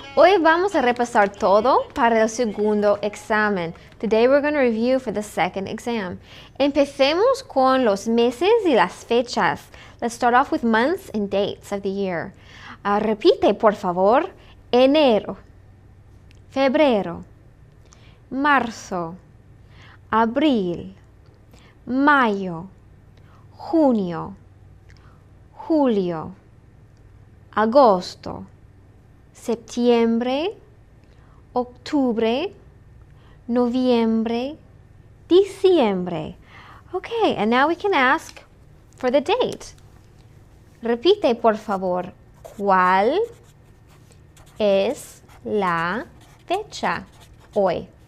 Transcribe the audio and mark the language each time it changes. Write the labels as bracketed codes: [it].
[es] Hoy vamos a repasar todo para el segundo examen. [en] Today we're going to review for the second exam. [es] Empecemos con los meses y las fechas. [en] Let's start off with months and dates of the year. [es] Repite, por favor. Enero, febrero, marzo, abril, mayo, junio, julio, agosto, septiembre, octubre, noviembre, diciembre. [en] Okay, and now we can ask for the date. [es] Repite, por favor, ¿cuál es la fecha hoy?